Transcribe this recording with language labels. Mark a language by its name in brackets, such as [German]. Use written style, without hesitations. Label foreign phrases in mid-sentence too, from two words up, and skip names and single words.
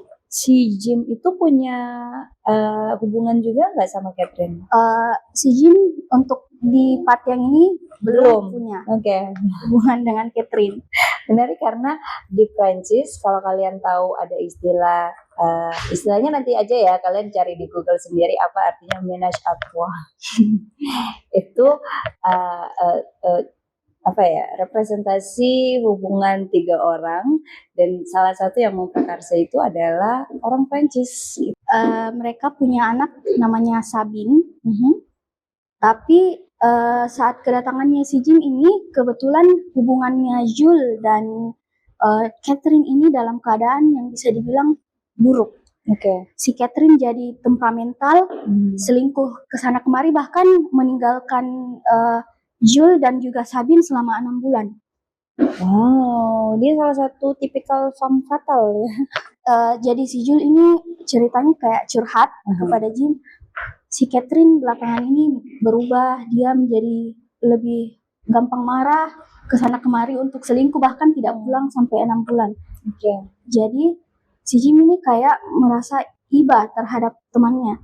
[Indonesian] Si Jim itu punya hubungan juga nggak sama Catherine? Si Jim untuk di part yang ini belum punya hubungan dengan Catherine. Menarik karena di Prancis kalau kalian tahu ada istilahnya nanti aja ya, kalian cari di Google sendiri apa artinya [French] ménage à trois. [Indonesian] Itu representasi hubungan 3 orang, dan salah satu yang memprakarsa itu adalah orang Prancis. Mereka punya anak namanya Sabine. Tapi saat kedatangannya si Jim ini, kebetulan hubungannya Jules dan Catherine ini dalam keadaan yang bisa dibilang buruk. Si Catherine jadi temperamental, selingkuh kesana kemari, bahkan meninggalkan Jules dan juga Sabine selama 6 bulan. Wow, dia salah satu tipikal [French] femme fatale [Indonesian] ya. Jadi si Jules ini ceritanya kayak curhat kepada Jim. Si Catherine belakangan ini berubah, dia menjadi lebih gampang marah, kesana kemari untuk selingkuh, bahkan tidak pulang sampai 6 bulan. Jadi si Jim ini kayak merasa iba terhadap temannya.